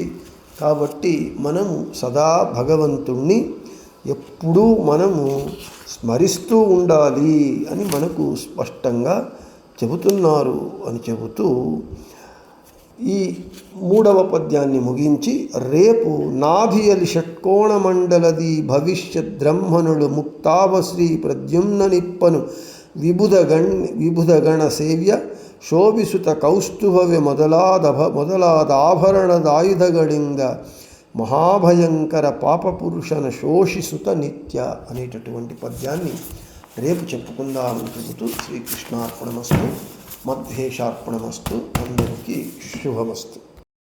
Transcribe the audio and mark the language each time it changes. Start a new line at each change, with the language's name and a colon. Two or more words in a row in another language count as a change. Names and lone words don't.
Telugu: కాబట్టి మనము సదా భగవంతుణ్ణి ఎప్పుడూ మనము స్మరిస్తూ ఉండాలి అని మనకు స్పష్టంగా చెబుతున్నారు అని చెబుతూ ఈ 3వ పద్యాన్ని ముగించి రేపు
Kannada: ನಾಭಿಯಲಿ ಷಟ್ಕೋಣ ಮಂಡಲದಿ ಭವಿಷ್ಯದ್ಬ್ರಹ್ಮಣುಡು ಮುಕ್ತಾವಶ್ರೀ ಪ್ರದ್ಯುಮ್ನ ನಿಪ್ಪನು ವಿಬುಧಗಣ
Telugu: ಸೇವ್ಯ
Kannada: ಶೋಭಿಸುತ ಕೌಸ್ತುಭವೆ ಮೊದಲಾದ ಆಭರಣದಾಯುಧಗಳಿಂದ ಮಹಾಭಯಂಕರ ಪಾಪಪುರುಷನ ಶೋಷಿಸುತ ನಿತ್ಯ
Telugu: అనేటటువంటి పద్యాన్ని రేపు చెప్పుకుందామని చెబుతూ శ్రీకృష్ణార్పణమస్తు, మధ్యేశార్పణమస్తు, అందరికీ శుభమస్తు.